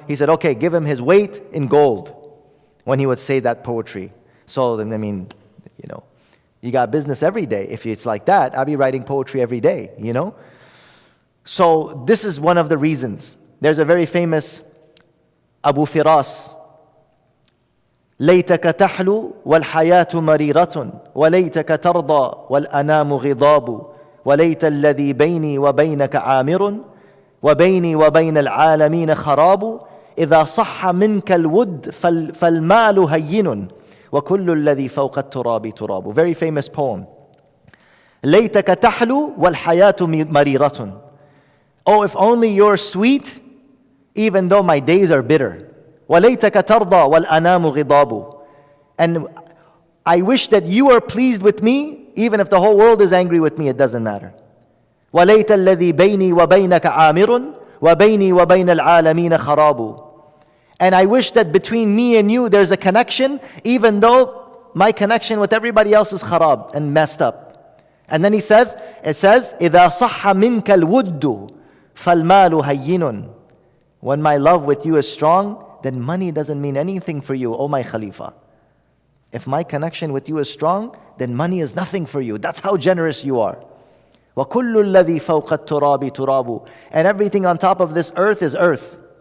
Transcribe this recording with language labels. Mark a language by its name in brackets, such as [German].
[English] He said, okay, give him his weight in gold when he would say that poetry. So then, you got business every day. If it's like that, I'll be writing poetry every day, So this is one of the reasons. There's a very famous Abu Firas. [Arabic] ليتك تحلو والحياة مريرة وليتك ترضى والأنام غضاب وليت الذي بيني وبينك عامر وبيني وبين العالمين خراب إذا صح منك الود فالمال هين وكل الذي فوق التراب تراب. [English] Very famous poem. [Arabic] ليتك تحلو والحياة مريرة. [English] Oh, if only you're sweet, even though my days are bitter. [Arabic] وَلَيْتَكَ تَرْضَى وَالْأَنَامُ غِضَابُ. [English] And I wish that you are pleased with me, even if the whole world is angry with me, it doesn't matter. [Arabic] وَلَيْتَ الَّذِي بَيْنِي وَبَيْنَكَ عَامِرٌ وَبَيْنِي وَبَيْنَ الْعَالَمِينَ خَرَابُ. [English] And I wish that between me and you there's a connection, even though my connection with everybody else is kharab and messed up. And then it says, [Arabic] إِذَا صَحَّ مِنْكَ الْوُدُّ فَالْمَالُ هَيِّنٌ. [English] When my love with you is strong, then money doesn't mean anything for you, O my Khalifa. If my connection with you is strong, then money is nothing for you. That's how generous you are. [Arabic] وَكُلُّ الَّذِي فَوْقَ التُّرَابِ تُرَابُ. [English] And everything on top of this earth is earth.